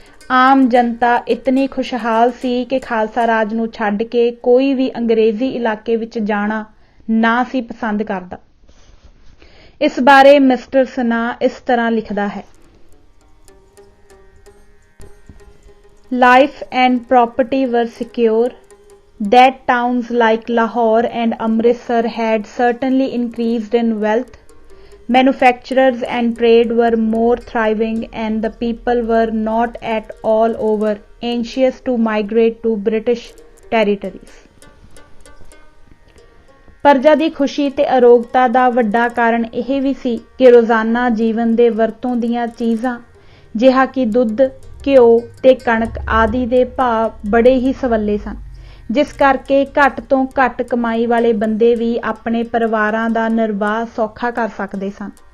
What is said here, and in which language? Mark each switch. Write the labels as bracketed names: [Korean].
[Punjabi] ਆਮ ਜਨਤਾ ਇਤਨੀ ਖੁਸ਼ਹਾਲ ਸੀ ਕਿ ਖਾਲਸਾ ਰਾਜ ਨੂੰ ਛੱਡ ਕੇ ਕੋਈ ਵੀ ਅੰਗਰੇਜ਼ੀ ਇਲਾਕੇ ਵਿੱਚ ਜਾਣਾ ਨਾ ਸੀ ਪਸੰਦ ਕਰਦਾ। ਇਸ ਬਾਰੇ ਮਿਸਟਰ ਸਨਾ ਇਸ ਤਰ੍ਹਾਂ ਲਿਖਦਾ ਹੈ, [English] Life and property were secure. That towns like Lahore and Amritsar had certainly increased in wealth. Manufactures and trade were more thriving and the people were not at all over anxious to migrate to British territories. [Punjabi] ਪਰਜਾ ਦੀ ਖੁਸ਼ੀ ਤੇ ਅਰੋਗਤਾ ਦਾ ਵੱਡਾ ਕਾਰਨ ਇਹ ਵੀ ਸੀ ਕਿ ਰੋਜ਼ਾਨਾ ਜੀਵਨ ਦੇ ਵਰਤੋਂ ਦੀਆਂ ਚੀਜ਼ਾਂ ਜਿਹਾ ਕਿ ਦੁੱਧ, ਘਿਓ ਤੇ ਕਣਕ ਆਦਿ ਦੇ ਭਾਅ ਬੜੇ ਹੀ ਸਵੱਲੇ ਸਨ, ਜਿਸ ਕਰਕੇ ਘੱਟ ਤੋਂ ਘੱਟ ਕਮਾਈ ਵਾਲੇ ਬੰਦੇ ਵੀ ਆਪਣੇ ਪਰਿਵਾਰਾਂ ਦਾ ਨਿਰਵਾਹ ਸੌਖਾ ਕਰ ਸਕਦੇ ਸਨ।